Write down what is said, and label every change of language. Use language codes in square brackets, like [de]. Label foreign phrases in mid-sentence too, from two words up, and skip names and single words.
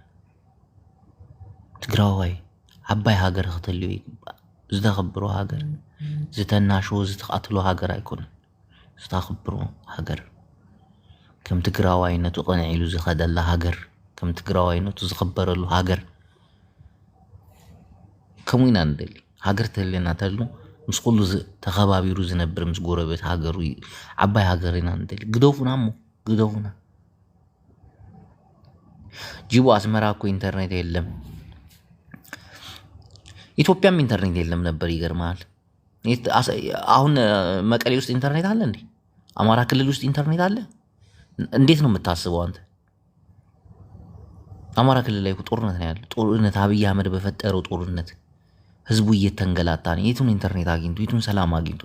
[ti] ትግራዋይ ዓባይ ሃገር ክትህልዎ ይግባእ። ዝተኸብሮ ሃገር፣ ዝተናሽዎ ዝተቃትሎ ሃገር ኣይኮነን። ዝተኸብሮ ሃገር ከም ትግራዋይነቱ ቀንዒሉ ዝኸደላ ሃገር፣ ከም ትግራዋይነቱ ዝኽበረሉ ሃገር ከምኡ ኢና ንደሊ። ሃገር ተህልየና ተሎ ምስ ኩሉ ተኸባቢሩ ዝነብር ምስ ጎረቤት ሃገሩ ዓባይ ሃገር ኢና ንደሊ። ግደፉና እሞ ግደፉና። [am] ጅቡ አስመራ እኮ ኢንተርኔት የለም። ኢትዮጵያም ኢንተርኔት የለም ነበር። ይገርማል። አሁን መቀሌ ውስጥ ኢንተርኔት አለ እንዴ? አማራ ክልል ውስጥ ኢንተርኔት አለ? እንዴት ነው የምታስበው አንተ? አማራ ክልል ላይ ጦርነት ነው ያለው። ጦርነት አብይ አህመድ በፈጠረው ጦርነት ህዝቡ እየተንገላታ ነው። የቱን ኢንተርኔት አግኝቶ የቱን ሰላም አግኝቶ?